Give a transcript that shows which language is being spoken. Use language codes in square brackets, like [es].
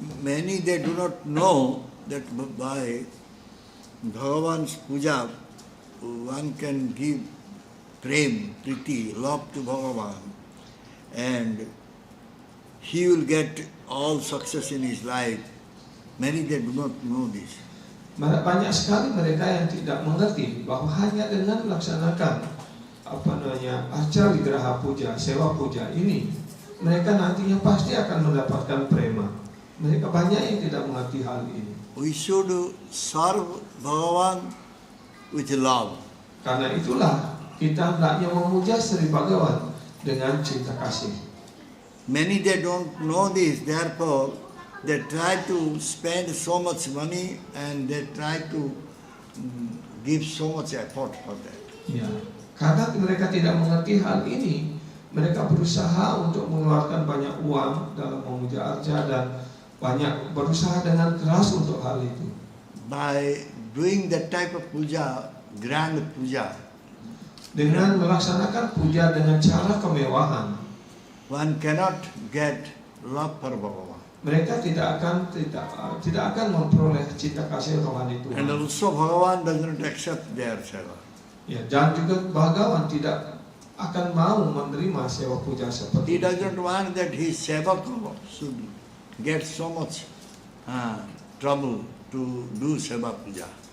[en] Many they do not know that by Bhagavan's puja one can give prem, priti, love to Bhagavan, and he will get all success in his life. Many they do not know this. [id] Banyak sekali mereka yang tidak mengerti bahwa hanya dengan melaksanakan arca wigraha puja, sewa puja ini, mereka nantinya pasti akan mendapatkan prema. Mereka banyak yang tidak mengerti hal ini. [en] We should serve Bhagavan with love. [id] Karena itulah kita hendaknya memuja Sri Bhagawan dengan cinta kasih. [en] Many they don't know this, therefore they try to spend so much money and they try to give so much effort for that. [id] Ya, karena mereka tidak mengerti hal ini, mereka berusaha untuk mengeluarkan banyak uang dalam memuja arca dan berusaha dengan keras untuk hal itu. [en] By doing that type of puja, grand puja, [id] dengan melaksanakan puja dengan cara kemewahan, [en] one cannot get love for Bhagavan. [id] Mereka tidak akan memperoleh cinta kasih rohani Tuhan. [en] And also Bhagavan does not accept their seva. [id] Ya, dan juga Bhagawan tidak akan mau menerima sewa puja seperti [en] He does not want that his sevaka should get so much trouble to do seva puja.